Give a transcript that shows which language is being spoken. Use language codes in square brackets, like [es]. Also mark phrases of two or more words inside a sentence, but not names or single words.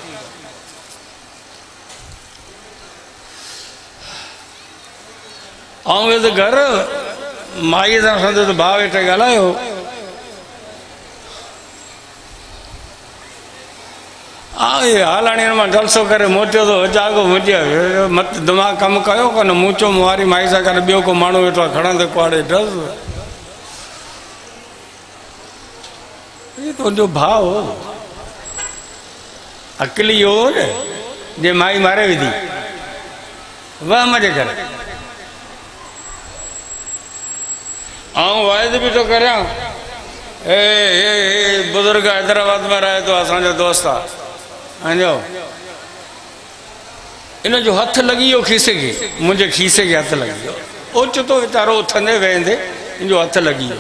[sd] ऐं वेठो घर माईअ सां संदसि भाउ वेठे ॻाल्हायो, हालाणी मां जलसो करे मोटियो थो जागो मुंहिंजे मत दिमाग़ कमु कयो कोन। मूं चयो मूं वारी माई सां गॾु ॿियो को माण्हू वेठो आहे, खणंदे कुआड़े डस, तुंहिंजो भाउ हो, अकली हो न जे माई मारे विधी वहम जे करे। ऐं वाइदो बि थो करियां, बुज़ुर्ग हैदराबाद में रहे थो, असांजो दोस्त आहे, समझो इन जो हथ लॻी वियो खीसे खे, मुंहिंजे खीसे खे हथ लॻी वियो, ओचितो वीचारो उथंदे वेहंदे इन जो हथ लॻी वियो।